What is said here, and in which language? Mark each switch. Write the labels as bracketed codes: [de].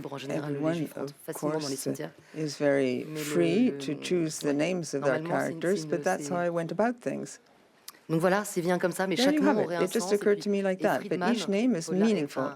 [en] Everyone, of course, is very free to choose the names of their characters, but that's how I went about things. [fr] Donc voilà, c'est bien comme ça, mais chaque nom aurait un sens. [en] It just occurred to me like that, but each name is meaningful.